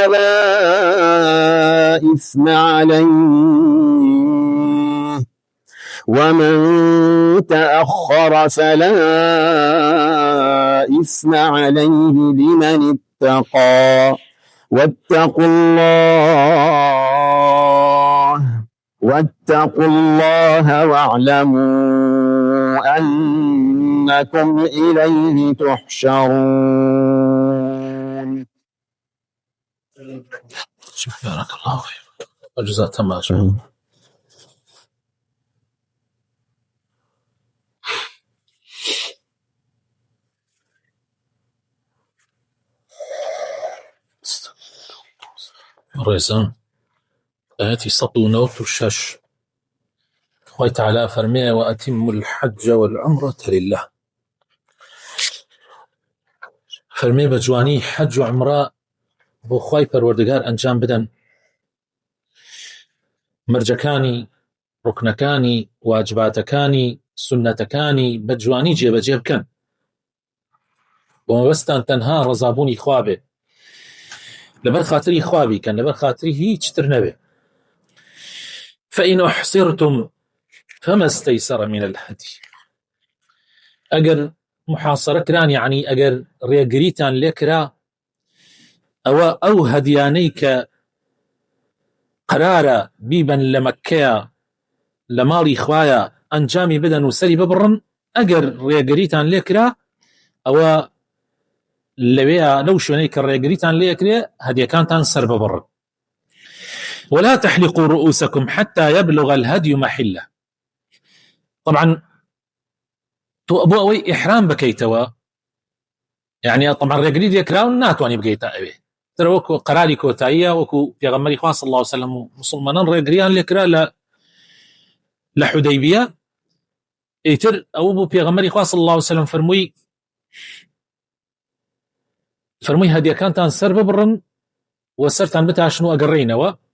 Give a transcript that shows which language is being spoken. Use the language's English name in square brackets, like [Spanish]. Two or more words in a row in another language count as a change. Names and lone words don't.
[Arabic] فلا إثم عليه ومن تأخر فلا إثم عليه لمن اتقى واتقوا الله واعلموا أنكم إليه تحشرون. بارك الله فيك وجزاك الله خيرا. [Central Kurdish] ڕێزان ئاەتی 196 خۆی تەعالا فەرمێ [Arabic] وأتم الحج والعمرة لله [Central Kurdish] فەرمێ بە جوانی حەج و عمرە بۆ خۆی پەروەردگار ئەنجام بدەن مرجەکانی ڕوکنەکانی واجباتەکانی سنەتەکانی بە جوانی جێبەجێ بکەن بۆ مەبەستان تەنها ڕەزابوونی خوا بێ لەبەر خاتری خوا بیکەن لەبەر خاتری هیچ تر نەبێ. [Arabic] فإن أحصرتم فما استيسر من الهدي [Central Kurdish] ئەگەر محاصرە کران یعنی ئەگەر ڕێگریتان لێکرا ئەو هەدیانەی کە قرارە بیبەن لە مەککەیە لە ماڵی خوایە ئەنجامی بدەن و سەری ببڕن ئەگەر ڕێگریتان لێکرا ئەوە لەوەیە لەو شوێنەی کە ڕێگریتان لێکرێ هەدیەکانتان سەر ببڕن. [Arabic] ولا تحلقوا رؤوسكم حتى يبلغ الهدي محله. [Central Kurdish] طبعا تو بۆ ئەوەی ئیحرام بکەیتەوە یعنی طبعا ڕێگری لێکراو ناتوانانی بگەیتە ئەوێ تر وەکو قەراری کۆتاییە وەکو پێغەمبەری خوا [Arabic] صلی الله عليه وسلم [Central Kurdish] و مسلمانان ڕێگریان لێکرا لە حودەیبیە ئیتر ئەو بوو پێغەمبەری خوا [Arabic] صلی الله عليه وسلم [Central Kurdish] فەرمووی هەدیەکانتان سەر ببڕن و سەرتان بتاشن و ئەگەڕێینەوە.